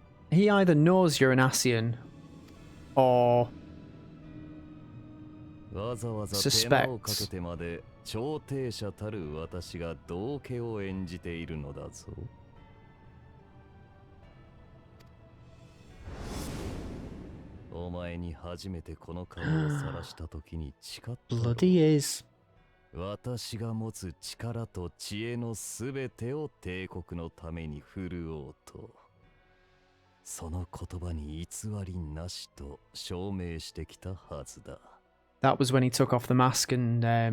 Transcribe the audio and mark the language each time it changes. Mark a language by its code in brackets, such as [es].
[en] He either knows you're an Ascian, or [ja] わざわざ手間をかけてまで超帝者たる私が道化を演じているのだぞ。お前に初めてこの顔を晒した時に誓ったろう。 [en] bloody is. [ja] 私が持つ力と知恵のすべてを帝国のために振るおうと、その言葉に偽りなしと証明してきたはずだ。 [en] That was when he took off the mask and